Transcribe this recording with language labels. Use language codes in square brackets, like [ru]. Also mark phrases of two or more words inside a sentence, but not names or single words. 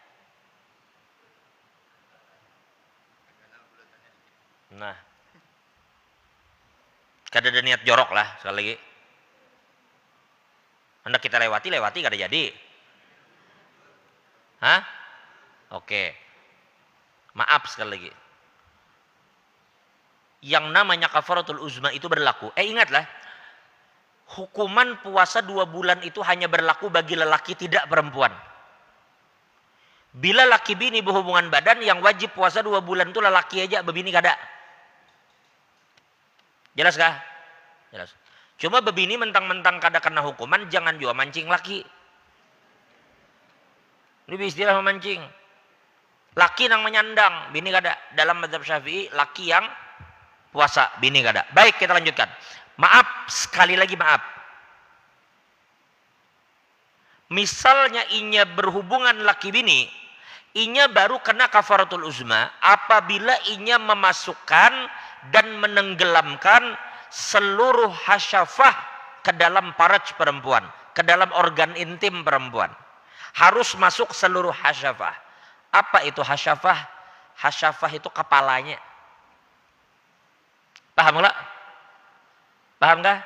[bjn] Nah, kada ada niat jorok lah sekali lagi. Hendak kita lewati kada jadi. Hah? [id] Oke. Maaf sekali lagi. Yang namanya [ar] كفارة العظمى [id] itu berlaku. Ingatlah. Hukuman puasa 2 bulan itu hanya berlaku bagi lelaki, tidak perempuan. [bjn] Bila laki bini berhubungan badan, yang wajib puasa 2 bulan itu lelaki aja, bebini kada. Jelas kah? Jelas. Cuma bebini mentang-mentang kada kena hukuman, jangan juga mancing laki. [id] Ini istilah memancing. [bjn] Laki yang menyandang, bini kada. Dalam mazhab Syafi'i, laki yang puasa, bini kada. Baik, kita lanjutkan. Maaf, sekali lagi maaf. Misalnya inya berhubungan laki bini, inya baru kena [ar] كفارة العظمى [bjn] apabila inya memasukkan dan menenggelamkan seluruh hasyafah ke dalam faraj perempuan, ke dalam organ intim perempuan. [id] Harus masuk seluruh hasyafah. Apa itu hasyafah? Hasyafah itu kepalanya. Paham enggak? Paham kah?